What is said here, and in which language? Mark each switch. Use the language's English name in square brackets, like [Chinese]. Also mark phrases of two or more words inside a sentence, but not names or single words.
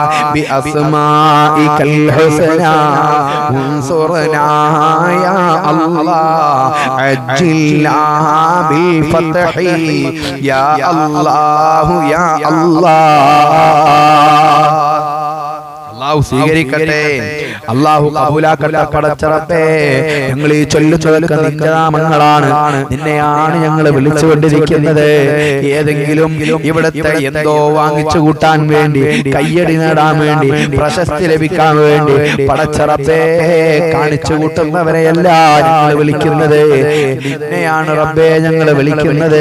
[Arabic] بأسمائك الحسنى انصرنا يا الله عجلنا بالفتح يا الله يا الله [Malayalam] അല്ലാഹു സ്വീകരിക്കട്ടെ, അല്ലാഹു കബൂലാക്കട്ടെ. പടച്ചറപ്പേ, ഞങ്ങൾ ഈ ചൊല്ലുന്നതൊക്കെ നിന്റെ നാമങ്ങളാണ്, നിന്നെയാണ് ഞങ്ങൾ വിളിച്ചുകൊണ്ടിരിക്കുന്നത്. ഏതെങ്കിലും ഇവിടത്തെ എന്തോ വാങ്ങിച്ചു കൂട്ടാൻ വേണ്ടി, കയ്യടി നേടാൻ വേണ്ടി, പ്രശസ്തി ലഭിക്കാൻ വേണ്ടി പടച്ചറപ്പേ കാണിച്ചു കൂട്ടുന്നവരെയല്ല ഞങ്ങൾ വിളിക്കുന്നത്, നിന്നെയാണ് റബ്ബേ ഞങ്ങൾ വിളിക്കുന്നത്.